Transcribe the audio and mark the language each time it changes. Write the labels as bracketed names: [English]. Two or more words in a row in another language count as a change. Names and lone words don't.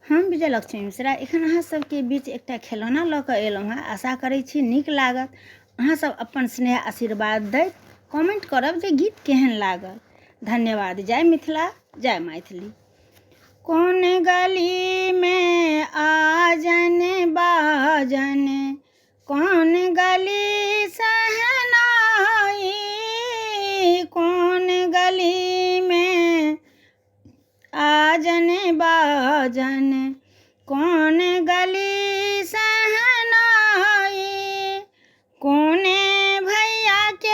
[Maithili] हम विजयलक्ष्मी मिश्रा एखन अहाँ सबके बीच एकटा खिलौना लऽ कऽ एलहुँ हँ। आशा करै छी नीक लागत। अहाँ सब अपन स्नेह आशीर्वाद दैत कमेंट करब जे गीत केहन लागल। धन्यवाद। जय मिथिला, जय मैथिली। कौन गली में आजन बाजन, कौन गली सहनाई, कौन गली में आजन बाजन, कौन गली सहनाई, कौने भैया के